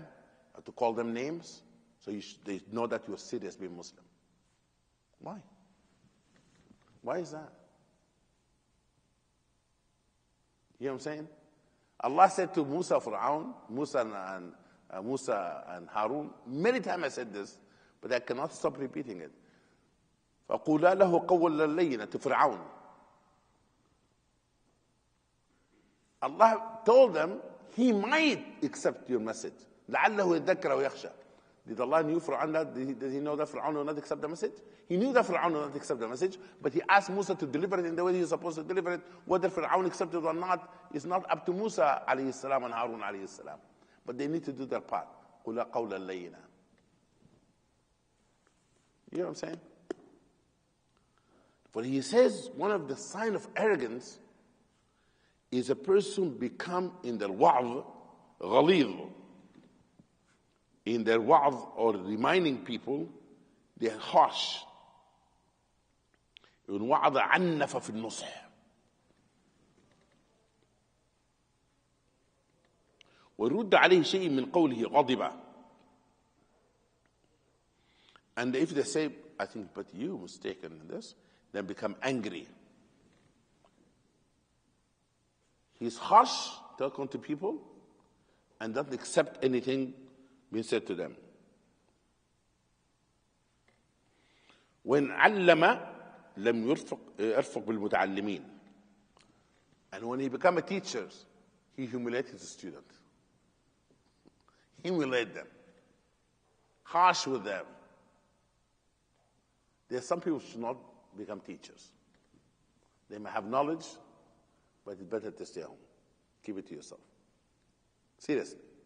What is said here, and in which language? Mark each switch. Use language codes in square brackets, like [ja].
[en] You have to call them names. So they know that you're serious being Muslim. Why? Why is that? You know what I'm saying? Allah said to Musa and Harun, many times I said this, but I cannot stop repeating it. [ar] فَقُولَا لَهُ قَوْلًا لَيِّنًا [en] to Fir'aun. Allah told them, he might accept your message. [ar] لَعَلَّهُ يَذَّكَّرَ وَيَخْشَى. [en] Did Allah knew Fir'aun that? Did he know that Fir'aun will not accept the message? He knew that Fir'aun will not accept the message, but he asked Musa to deliver it in the way he's supposed to deliver it. Whether Fir'aun accepted or not is not up to Musa alayhi salam and Harun alayhi salam. But they need to do their part. [ar] قُلَا قَوْلًا لَيِّنًا. [en] You know what I'm saying? For he says one of the signs of arrogance is a person become in their [ar] wa'z ghalidh. [en] In their wa'z or reminding people, they're harsh. [ar] إن وعظ عنف في النصح. ويرد عليه شيء من قوله غضب. [en] And if they say, I think, but you mistaken in this, then become angry. He's harsh, talking to people, and doesn't accept anything being said to them. when [ar] علم لم يرفق بالمتعلمين. [en] And when he became a teacher, he humiliated the student. Humiliate them. Harsh with them. There are some people who should not become teachers. They may have knowledge, but it's better to stay home. Keep it to yourself. Seriously.